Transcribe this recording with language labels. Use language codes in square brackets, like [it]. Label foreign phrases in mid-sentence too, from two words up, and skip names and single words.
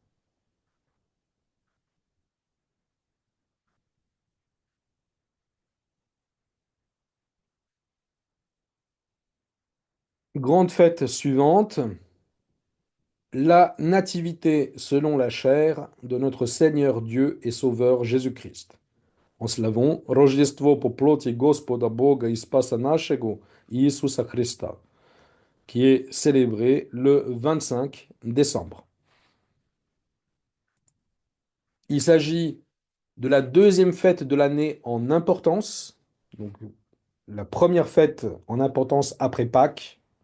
[fr] Grande fête suivante, la nativité selon la chair de notre Seigneur Dieu et Sauveur Jésus-Christ. En slavon, [ru] Рождество по плоти Господа Бога и Спаса нашего Иисуса Христа, [fr] qui est célébré le 25 décembre. Il s'agit de la deuxième fête de l'année en importance, donc la première fête en importance après Pâques.